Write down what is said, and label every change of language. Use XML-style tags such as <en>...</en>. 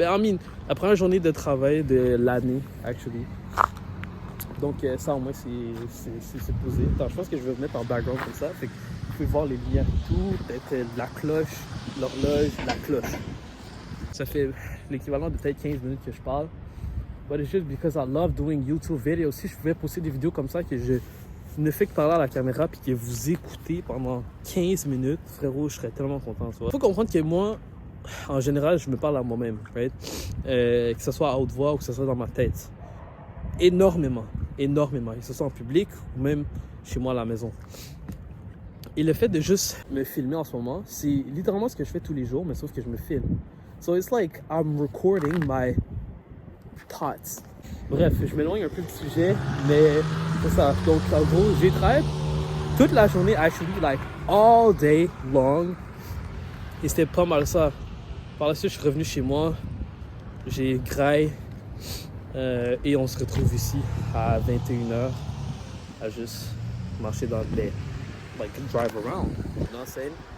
<en>I mean,</en> <fr>la première journée de travail de l'année, actually. Donc ça, au moins, c'est posé. Attends, je pense que je vais me mettre en background comme ça. Fait que vous pouvez voir les lumières et tout. Peut-être la cloche, l'horloge, la cloche. Ça fait l'équivalent de peut-être 15 minutes que je parle.</fr> <en>But it's just because I love doing YouTube videos.</en> <fr>Si je pouvais poster des vidéos comme ça que je ne fais que parler à la caméra puis que vous écoutez pendant 15 minutes, frérot, je serais tellement content. Il faut comprendre que moi, en général, je me parle à moi-même, right? Que ce soit à haute voix ou que ce soit dans ma tête. Énormément. Que ce soit en public ou même chez moi à la maison. Et le fait de juste me filmer en ce moment, c'est littéralement ce que je fais tous les jours, mais sauf que je me filme.</fr> <en>So it's like I'm recording my thoughts.</en> <fr>Bref, je m'éloigne un peu du sujet, mais c'est ça. Donc, en gros, j'ai travaillé toute la journée, actually,</fr> <en>like all day long.</en> <fr>Et c'était pas mal ça. Par la suite, je suis revenu chez moi, j'ai graillé, et on se retrouve ici à 21h à juste marcher dans les,</fr> <en>like, drive around, you know what I'm saying?</en>